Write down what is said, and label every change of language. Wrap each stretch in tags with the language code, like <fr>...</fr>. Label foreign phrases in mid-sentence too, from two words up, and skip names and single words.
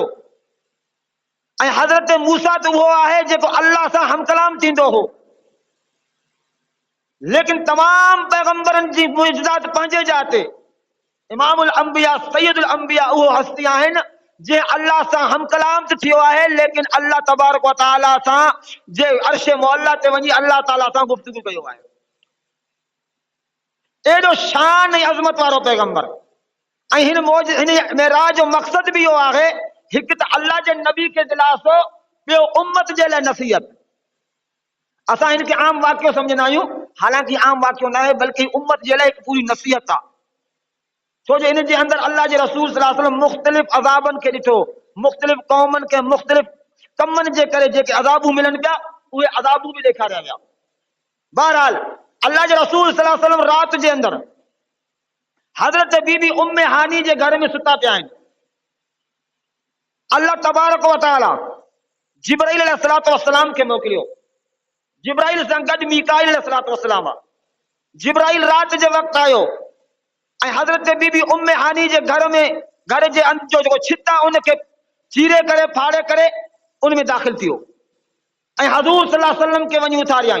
<sd>ऐं हज़रत मूसा तो वो आहे जेको अल्लाह सां हमकलाम थींदो हो, लेकिन तमाम पैगंबरन जी मुइज़ात पंहिंजे जाते।</sd> <ar>إمام الأنبياء سيد الأنبياء</ar> <sd>उहो हस्ती आहिनि जे अल्लाह सां हमकलाम त थियो आहे, लेकिन</sd> <ar>الله تبارك وتعالى</ar> <sd>सां जे अर्श मौला ते वञी अल्लाह ताला सां गुफ्तगू कयो आहे। एॾो शान ऐं अज़मत वारो पैगंबर। ऐं हिन मेराज जो मक़सद भी इहो आहे, हिकु त अल्लाह जे नबी के दिलासो, ॿियो उम्मत जे लाइ नसीहत। असां हिनखे आम वाक़ियो समझंदा आहियूं, हालांकि आम वाक़ियो न आहे, बल्कि उम्मत जे लाइ हिकु पूरी नसीहत आहे। छो जो इन जे अंदर अल्लाह जे रसूल</sd> <ar>صلى الله عليه وسلم</ar> <sd>मुख़्तलिफ़ अज़ाबन खे ॾिठो, मुख़्तलिफ़ क़ौमन के मुख़्तलिफ़ कमन जे करे जेके अज़ाबूं मिलनि पिया, उहे अज़ाबूं भी ॾेखारिया विया। बहरहाल अल्लाह जे रसूल</sd> <ar>صلى الله عليه وسلم</ar> <sd>रात जे अंदर हज़रत बीबी उम्मे हानी जे घर में सुता पिया आहिनि।</sd> <ar>الله تبارك وتعالى</ar> <sd>जिब्राइल</sd> <ar>عليه الصلاة والسلام</ar> <sd>खे मोकिलियो। जिब्राइल सां गॾु मीकाईल</sd> <ar>عليه الصلاة والسلام.</ar> <sd>जिब्राइल रात जे वक़्तु आयो ऐं हज़रत बीबी उम्मे हानी जे घर में, घर जे अंदर जो जेको छित आहे उनखे चीरे करे फाड़े करे उन में दाख़िल थियो ऐं हज़ूर</sd> <ar>صلى الله عليه وسلم</ar> <sd>के वञी उथारियाईं।</sd>